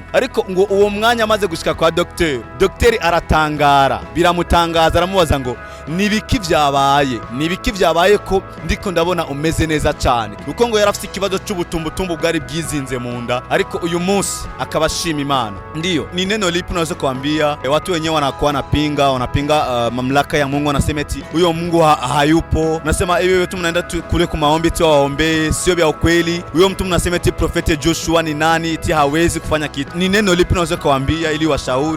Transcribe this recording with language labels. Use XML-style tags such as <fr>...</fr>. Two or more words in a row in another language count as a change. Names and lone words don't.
<rn>Ariko ngo uwo mwanya amaze gushika kwa docteur aratangara, biramutangaza, aramubaza ngo nibiki vyabaye ko ndiko ndabona umeze neza cyane. Uko ngo yarafite ikibazo cy'ubutumbutumbu bwari bwizinze mu nda, ariko uyu munsi akabashima Imana.</rn> <sw>Ndiyo, ni neno lipi unaweza kuambia watu wenyewe wanakuwa wanapinga mamlaka ya Mungu, wanasema eti huyo Mungu hayupo, nasema hiyo tu mnaenda kule kwa maombi tu waombe, sio vya ukweli. Huyo mtu mnasema eti Prophet Joshua ni nani, eti hawezi kufanya kitu. Ni neno lipi unaweza kuambia ili washauri?</sw>